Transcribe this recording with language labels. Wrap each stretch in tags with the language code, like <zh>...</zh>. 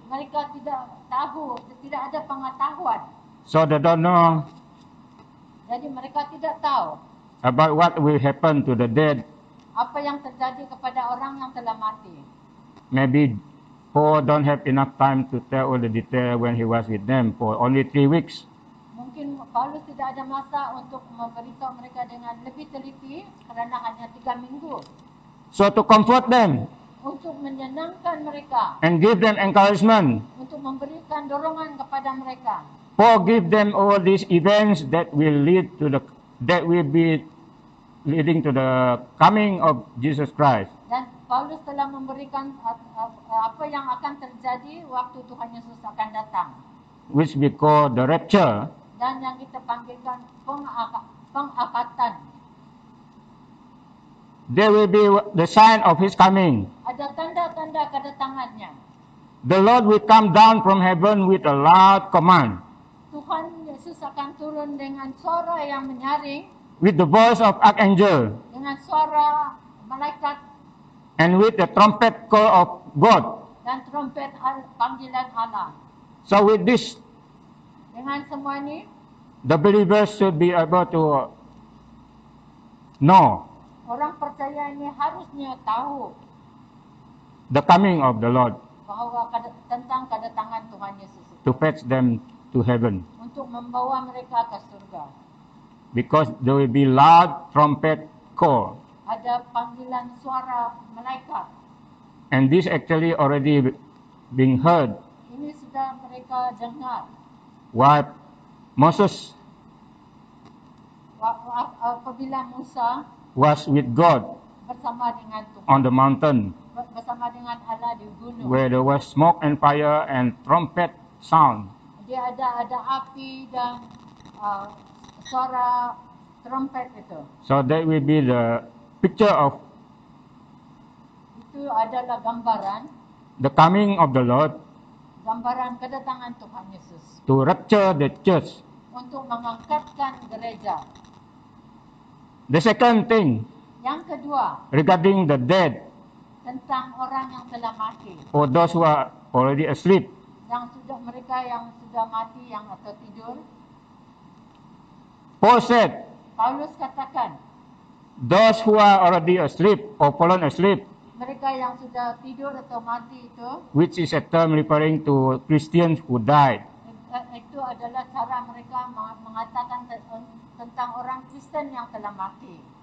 <ms>mereka tidak tahu, tidak ada pengetahuan.</ms> <en>So they don't know</en> <ms>Jadi mereka tidak tahu</ms> <en>about what will happen to the dead.</en> <ms>apa yang terjadi kepada orang yang telah mati.</ms> <en>Maybe Paul don't have enough time to tell all the detail when he was with them for only 3 weeks.</en> <ms>Mungkin Paulus tidak ada masa untuk memberitahu mereka dengan lebih teliti kerana hanya 3 minggu.</ms> <en>So to comfort them</en> <ms>Untuk menyenangkan mereka,</ms> <en>and give them encouragement,</en> <ms>untuk memberikan dorongan kepada mereka.</ms> <en>Paul give them all these events that will be leading to the coming of Jesus Christ.</en> <ms>Dan Paulus telah memberikan apa yang akan terjadi waktu Tuhan Yesus akan datang.</ms> <en>Which we call the rapture.</en> <ms>Dan yang kita panggilkan pengangkatan.</ms> <en>There will be the sign of his coming.</en> <ms>Ada tanda-tanda kedatangannya.</ms> <en>The Lord will come down from heaven with a loud command,</en> <ms>Tuhan Yesus akan turun dengan suara yang menyaring,</ms> <en>with the voice of archangel,</en> <ms>dengan suara malaikat</ms> <en>and with the trumpet call of God.</en> <ms>dan trompet panggilan Allah.</ms> <en>So with this,</en> <ms>Dengan semua ini,</ms> <en>the believers should be able to know</en> <ms>orang percaya ini harusnya tahu</ms> <en>the coming of the Lord</en> <ms>bahawa tentang kedatangan Tuhan Yesus itu,</ms> <en>to fetch them to heaven.</en> <ms>untuk membawa mereka ke surga.</ms> <en>Because there will be loud trumpet call.</en> <ms>Ada panggilan suara malaikat.</ms> <en>And this actually already being heard</en> <ms>Ini sudah mereka dengar.</ms> <en>while Moses</en> <ms>Apabila Musa</ms> <en>was with God</en> <ms>bersama dengan Tuhan,</ms> <en>on the mountain,</en> <ms>bersama dengan Allah di gunung.</ms> <en>where there was smoke and fire and trumpet sound.</en> <ms>Dia ada api dan suara trompet itu.</ms> <en>So that will be the picture of</en> <ms>Itu adalah gambaran</ms> <en>the coming of the Lord</en> <ms>kedatangan Tuhan Yesus</ms> <en>to rapture the church.</en> <ms>untuk mengangkatkan gereja.</ms> <en>The second thing</en> <ms>Yang kedua,</ms> <en>regarding the dead,</en> <ms>tentang orang yang telah mati,</ms> <en>or those who are already asleep,</en> <ms>mereka yang sudah mati yang atau tidur.</ms> <en>Paul said,</en> <ms>Paulus katakan,</ms> <en>those who are already asleep or fallen asleep,</en> <ms>mereka yang sudah tidur atau mati itu,</ms> <en>which is a term referring to Christians who died.</en> <ms>itu adalah cara mereka mengatakan tentang orang Kristen yang telah mati.</ms>